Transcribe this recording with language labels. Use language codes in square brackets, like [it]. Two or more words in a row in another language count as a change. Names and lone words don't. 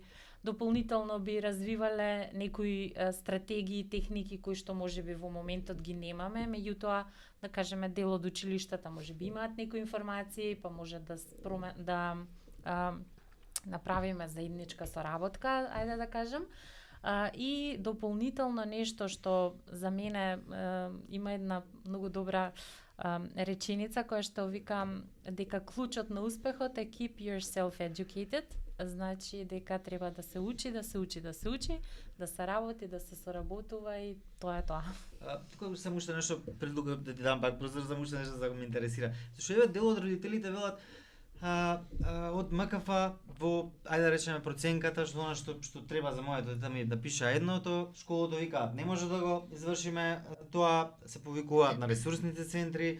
[mk] Дополнително би развивале некои стратегии и техники кои што можеби во моментот ги немаме, меѓутоа, да кажеме, дел од училиштата можеби имаат некои информации, па може да направиме заедничка соработка, ајде да кажем. И дополнително нешто што за мене има една многу добра реченица која што вика дека клучот на успехот е [en] keep yourself educated, [mk] значи дека треба да се учи, да се работи, да се соработува и тоа е тоа. Тука само уште нешто пред да ти дам пак прозор, само уште нешто да ме интересира. Зашто еве дел од родителите велат од МКФ во, ајде да речеме, проценката што она што треба за моето дете ми да пише едното, школото вика не може да го извршиме, тоа се повикуваат на ресурсните центри.